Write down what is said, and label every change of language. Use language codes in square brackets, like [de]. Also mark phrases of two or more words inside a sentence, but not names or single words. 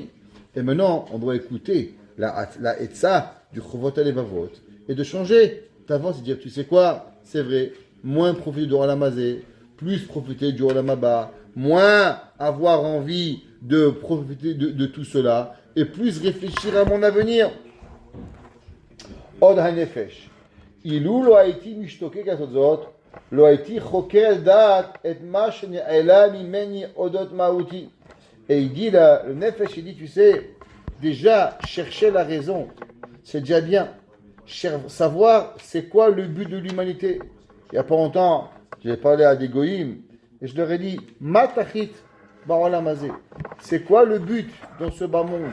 [fr] Et maintenant, on doit écouter la etza du Chovot HaLevavot et de changer. T'avances et dire, tu sais quoi, c'est vrai, moins profiter du [he] עולם הזה, [fr] plus profiter du [he] עולם הבא, [fr] moins avoir envie de profiter de tout cela, et plus réfléchir à mon avenir. [he] עוד הנפש. אילו לא הייתי משתוקק לעשות זאת, לא הייתי חוקר דעת את מה שנעלה ממני אודות מהותי. [fr] Et il dit, le Nefesh, il dit, tu sais, déjà, chercher la raison, c'est déjà bien. Savoir, c'est quoi le but de l'humanité. Il n'y a pas longtemps, j'ai parlé à des goïms, et je leur ai dit, [he] מה תכלית בעולם הזה, [fr] c'est quoi le but dans ce bas monde?